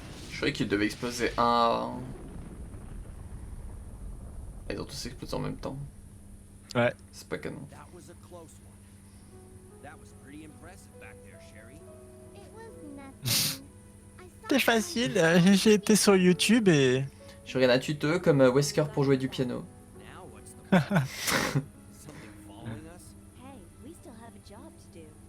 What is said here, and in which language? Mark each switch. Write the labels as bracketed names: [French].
[French] Je croyais qu'il devait exploser un à un. Ils ont tous explosé en même temps. Ouais. C'est pas canon. [English] That was a close one. That was pretty impressive back there, Sherry. It was nothing. I saw [French] C'était facile, j'ai été sur YouTube et... Je regarde un tuto comme Wesker pour jouer du piano. [English] Now what's the plan? Is something following us? Hey, we still have a job to do.